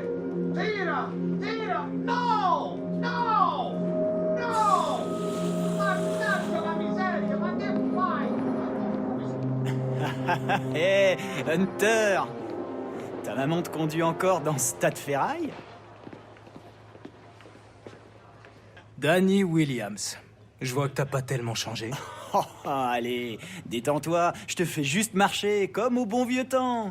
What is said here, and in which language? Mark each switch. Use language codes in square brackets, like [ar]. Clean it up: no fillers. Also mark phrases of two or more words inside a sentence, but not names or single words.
[it] Tira! Tira! No! No! No! Mannaggia la miseria, ma che fai? [fr] Hé, Hunter! Ta maman te conduit encore dans ce tas de ferraille? Danny Williams. Je vois que t'as pas tellement changé. Oh, allez, détends-toi, je te fais juste marcher comme au bon vieux temps.